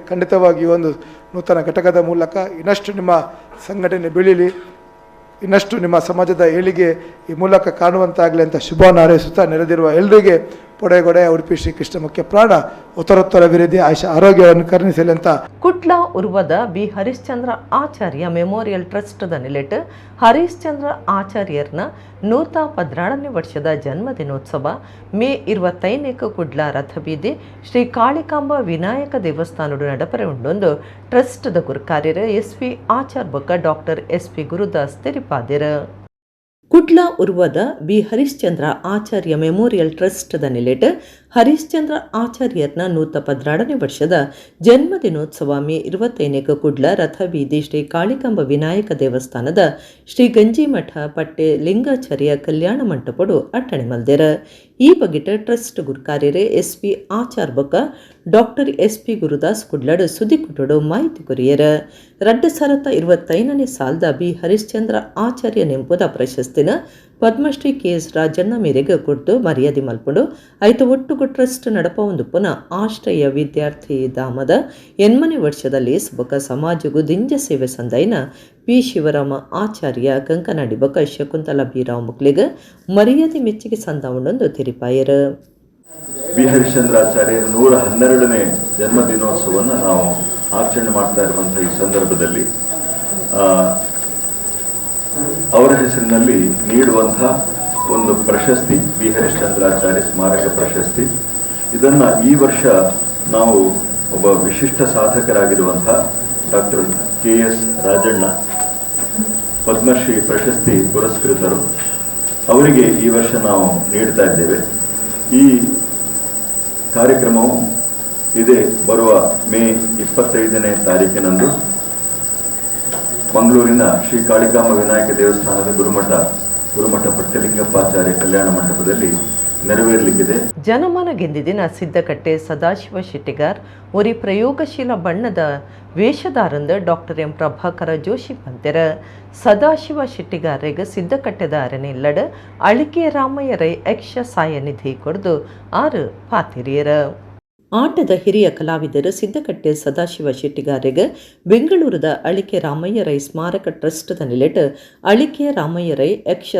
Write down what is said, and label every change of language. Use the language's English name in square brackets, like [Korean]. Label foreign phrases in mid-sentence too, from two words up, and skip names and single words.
[Kannada] ಖಂಡಿತವಾಗಿ ಈ ಒಂದು ನೂತನ ಘಟಕದ ಮೂಲಕ ಇನ್ನಷ್ಟು ನಿಮ್ಮ ಸಂಘಟನೆ ಬೆಳೀಲಿ, ಇನ್ನಷ್ಟು ನಿಮ್ಮ ಸಮಾಜದ ಏಳಿಗೆ ಈ ಮೂಲಕ ಕಾಣುವಂತಾಗಲಿ ಅಂತ ಶುಭವನ್ನು ಹಾರೈಸುತ್ತಾ ನೆರೆದಿರುವ ಎಲ್ಲರಿಗೆ ಪೊಡೆಗೊಡೆ ಉಡುಪಿ ಶ್ರೀಕೃಷ್ಣ ಮುಖ್ಯ ಪ್ರಾಣ ಉತ್ತರೋತ್ತರ ಅಭಿವೃದ್ಧಿ ಆರೋಗ್ಯವನ್ನು ಕರುಣಿಸಲಿ ಅಂತ. [Tulu] ಕುಟ್ಲ ಉರ್ವದ ಬಿ ಹರಿಶ್ಚಂದ್ರ ಆಚಾರ್ಯ ಮೆಮೋರಿಯಲ್ ಟ್ರಸ್ಟ್ದ ನಿಲೆಟ್ ಹರಿಶ್ಚಂದ್ರ ಆಚಾರ್ಯರ್ನ 114ನೇ ವರ್ಷದ ಜನ್ಮದಿನೋತ್ಸವ ಮೇ 25 ಕುಡ್ಲ ರಥಬೀದಿ ಶ್ರೀ ಕಾಳಿಕಾಂಬ ವಿನಾಯಕ ದೇವಸ್ಥಾನಡು ನಡಪರೆ ಉಂಡೊಂದು ಟ್ರಸ್ಟ್ದ ಗುರುಕಾರ್ಯರು SP ಆಚಾರ್ ಬೊಕ್ಕ ಡಾಕ್ಟರ್ SP ಗುರುದಾಸ್ ತೆರಿಪಾದಿರ. ಕುಡ್ಲ ಉರ್ವದ ಬಿ ಹರಿಶ್ಚಂದ್ರ ಆಚಾರ್ಯ ಮೆಮೋರಿಯಲ್ ಟ್ರಸ್ಟ್ದ ನಿಲೆಟ್ ಹರಿಶ್ಚಂದ್ರ ಆಚಾರ್ಯರ್ನ 114ನೇ ವರ್ಷದ ಜನ್ಮದಿನೋತ್ಸವ ಮೇ 25 ಕುಡ್ಲ ರಥಬೀದಿ ಶ್ರೀ ಕಾಳಿಕಾಂಬ ವಿನಾಯಕ ದೇವಸ್ಥಾನದ ಶ್ರೀ ಗಂಜಿಮಠ ಪಟ್ಟೆ ಲಿಂಗಾಚಾರ್ಯ ಕಲ್ಯಾಣ ಮಂಟಪಡು ಅಟ್ಟಣೆ ಮಲ್ದೇರ. ಈ ಬಗೆಟ್ ಟ್ರಸ್ಟ್ ಗುರುಕಾರ್ಯರು SP ಆಚಾರ್ ಬೊಕ್ಕ ಡಾಕ್ಟರ್ SP ಗುರುದಾಸ್ ಕುಡ್ಲಡ್ ಸುದ್ದಿ ಕುಟುಡು ಮಾಹಿತಿ ಕೊರಿಯರ. 2025ನೇ ಸಾಲದ ಬಿ ಹರಿಶ್ಚಂದ್ರ ಆಚಾರ್ಯ ನೆಂಪುದ ಪ್ರಶಸ್ತಿನ ಪದ್ಮಶ್ರೀ KS ರಾಜಣ್ಣ ಮೇರೆಗೆ ಕೊಟ್ಟು ಮರ್ಯಾದೆ ಮಲ್ಪುಂಡು ಐತ ಒಟ್ಟುಗು ಟ್ರಸ್ಟ್ ನಡಪ ಒಂದು ಪುನಃ ಆಶ್ರಯ ವಿದ್ಯಾರ್ಥಿ ಧಾಮದ 8ನೇ ವರ್ಷದಲ್ಲಿ ಬೊಕ್ಕ ಸಮಾಜಗೂ ದಿಂಜ ಸೇವೆ ಸಂದೈನ P ಶಿವರಾಮ ಆಚಾರ್ಯ ಕಂಕನಾಡಿ ಬೊಕ್ಕ ಶಕುಂತಲಾ ಬೀರಾವ್ ಮುಕ್ಲಿಗ ಮರ್ಯಾದೆ ಮೆಚ್ಚುಗೆ ಸಂದ ಉಂಡೊಂದು ತೆರಿಪಾಯರ. [Kannada] ಬಿ ಹರಿಶ್ಚಂದ್ರಾಚಾರ್ಯರ 112ನೇ ಜನ್ಮದಿನೋತ್ಸವವನ್ನು ನಾವು ಆಚರಣೆ ಮಾಡ್ತಾ ಇರುವಂಥ ಈ ಸಂದರ್ಭದಲ್ಲಿ ಅವರ ಹೆಸರಿನಲ್ಲಿ ನೀಡುವಂಥ ಒಂದು ಪ್ರಶಸ್ತಿ ಬಿ ಹರಿಶ್ಚಂದ್ರಾಚಾರ್ಯ ಸ್ಮಾರಕ ಪ್ರಶಸ್ತಿ. ಇದನ್ನು ಈ ವರ್ಷ ನಾವು ಒಬ್ಬ ವಿಶಿಷ್ಟ ಸಾಧಕರಾಗಿರುವಂಥ ಡಾಕ್ಟರ್ KS ರಾಜಣ್ಣ ಪದ್ಮಶ್ರೀ ಪ್ರಶಸ್ತಿ ಪುರಸ್ಕೃತರು, ಅವರಿಗೆ ಈ ವರ್ಷ ನಾವು ನೀಡ್ತಾ ಇದ್ದೇವೆ. ಈ ಕಾರ್ಯಕ್ರಮವು ಇದೇ ಬರುವ ಮೇ 25ನೇ ತಾರೀಕಿನಂದು ಮಂಗಳೂರಿನ ಶ್ರೀ ಕಾಳಿಕಾಂಬ ವಿನಾಯಕ ದೇವಸ್ಥಾನದ ಗುರುಮಠ ಪಟ್ಟಲಿಂಗಪ್ಪಾಚಾರ್ಯ ಕಲ್ಯಾಣ ಮಂಟಪದಲ್ಲಿ ನೆರವೇರಲಿಕ್ಕಿದೆ. [Tulu] ಜನಮನ ಗೆಂದಿದಿನ ಸಿದ್ದಕಟ್ಟೆ ಸದಾಶಿವ ಶೆಟ್ಟಿಗಾರ್ ಒರಿ ಪ್ರಯೋಗಶೀಲ ಬಣ್ಣದ ವೇಷಧಾರಂದ ಡಾಕ್ಟರ್ ಎಂ ಪ್ರಭಾಕರ ಜೋಶಿ ಪಂತೆರ ಸದಾಶಿವ ಶೆಟ್ಟಿಗಾರ್ರಿಗೆ ಸಿದ್ದಕಟ್ಟೆದ ಅರನೆಲ್ಲಡ ಅಳಿಕೆ ರಾಮಯ್ಯ ರೈ ಯಕ್ಷ ಸಾಯನಿಧಿ ಕೊಡ್ದು 6 ಪಾತಿರಿಯರ ಆಟದ ಹಿರಿಯ ಕಲಾವಿದರು ಸಿದ್ದಕಟ್ಟೆ ಸದಾಶಿವ ಶೆಟ್ಟಿಗಾರಿಗೆ ಬೆಂಗಳೂರದ ಅಳಿಕೆ ರಾಮಯ್ಯ ರೈ ಸ್ಮಾರಕ ಟ್ರಸ್ಟ್ದ ನಿಲೆಟ್ ಅಳಿಕೆ ರಾಮಯ್ಯ ರೈ ಯಕ್ಷ